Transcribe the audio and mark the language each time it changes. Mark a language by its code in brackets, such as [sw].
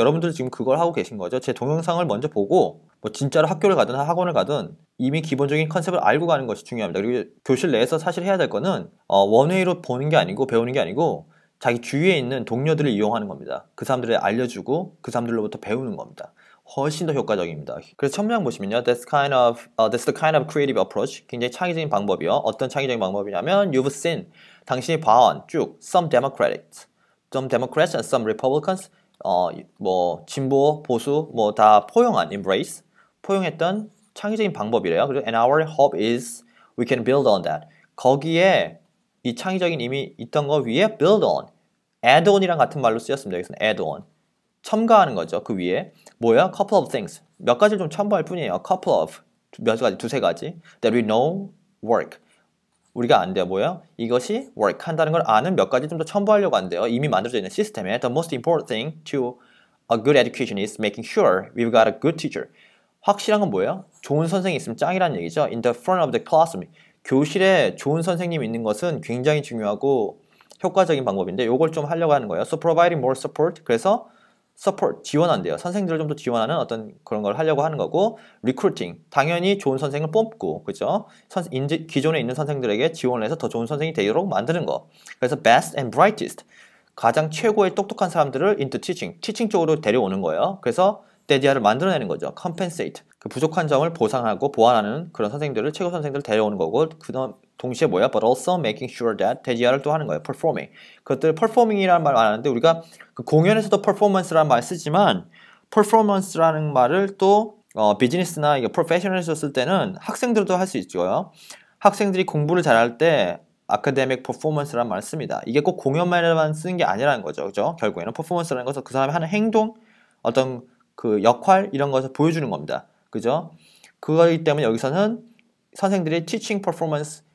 [ko] 여러분들 지금 그걸 하고 계신 거죠. 제 동영상을 먼저 보고 뭐 진짜로 학교를 가든 학원을 가든 이미 기본적인 컨셉을 알고 가는 것이 중요합니다. 그리고 교실 내에서 사실 해야 될 거는 원웨이로 보는 게 아니고 배우는 게 아니고 자기 주위에 있는 동료들을 이용하는 겁니다. 그 사람들을 알려주고 그 사람들로부터 배우는 겁니다. 훨씬 더 효과적입니다. 그래서 첨부양 보시면요, [en] that's the kind of creative approach. [ko] 굉장히 창의적인 방법이요. 어떤 창의적인 방법이냐면, [en] you've seen, [ko] 당신이 봐온 쭉, [en] some Democrats and some Republicans, [ko] 뭐 진보, 보수, 뭐 다 포용한 embrace, 포용했던 창의적인 방법이래요. 그리고 [en] and our hope is we can build on that. [ko] 거기에 이 창의적인 이미 있던 거 위에 [en] build on, add on [ko] 이랑 같은 말로 쓰였습니다. 여기서는 [en] add on. [ko] 첨가하는 거죠. 그 위에 뭐야? [en] couple of things. [ko] 몇 가지를 좀 첨부할 뿐이에요. [en] couple of [ko] 몇 가지, 두세 가지 [en] that we know work. [ko] 우리가 안 돼요. 뭐야? 이것이 work 한다는 걸 아는 몇 가지 좀 더 첨부하려고 한대요. 이미 만들어져 있는 시스템에 [en] the most important thing to a good education is making sure we've got a good teacher. [ko] 확실한 건 뭐예요? 좋은 선생님이 있으면 짱이라는 얘기죠. [en] In the front of the classroom. [ko] 교실에 좋은 선생님이 있는 것은 굉장히 중요하고 효과적인 방법인데 이걸 좀 하려고 하는 거예요. [en] So providing more support. [ko] 그래서 support, 지원한대요. 선생님들을 좀 더 지원하는 어떤 그런 걸 하려고 하는 거고 recruiting, 당연히 좋은 선생을 뽑고 그죠? 기존에 있는 선생들에게 지원을 해서 더 좋은 선생이 되도록 만드는 거. 그래서 [en] best and brightest, [ko] 가장 최고의 똑똑한 사람들을 [en] into teaching [ko] 쪽으로 데려오는 거예요. 그래서 대디아를 만들어내는 거죠. compensate, 그 부족한 점을 보상하고 보완하는 그런 선생들을 최고 선생들을 데려오는 거고 그다음 동시에 뭐야? [en] But also making sure that [ko] 대지하를 또 하는 거예요. [en] performing. [ko] 그것들 performing이라는 말 안 하는데 우리가 그 공연에서도 performance라는 말 쓰지만 performance라는 말을 또 비즈니스나 이게 프로페셔널에서 쓸 때는 학생들도 할 수 있죠. 학생들이 공부를 잘할 때 [en] academic performance [ko] 라는 말을 씁니다. 이게 꼭 공연만에만 쓰는 게 아니라는 거죠. 그죠? 결국에는 performance라는 것은 그 사람이 하는 행동, 어떤 그 역할 이런 것을 보여주는 겁니다. 그죠? 그거기 때문에 여기서는 선생들이 [en] teaching performance